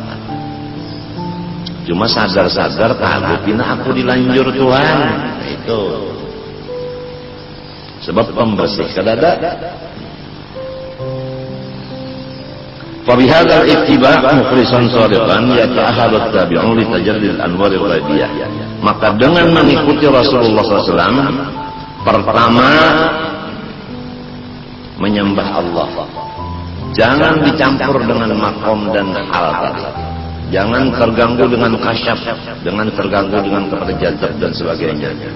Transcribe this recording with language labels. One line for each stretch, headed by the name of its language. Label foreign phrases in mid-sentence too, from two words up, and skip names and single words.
Banjar: Cuma sadar-sadar pina aku dilanjur Tuhan.
Indonesian: Itu.
Banjar: Sebab pembersih kada ada.
Arabic: فبهذا الاتباع مخلصا صادقا يتأهل التابعون لتجلي الأنوار الغيبية.
Indonesian: Maka dengan mengikuti Rasulullah SAW, pertama menyembah Allah. Jangan dicampur dengan makom dan hal tadi. Jangan terganggu dengan kasyaf, jangan terganggu dengan kepada jazab dan sebagainya.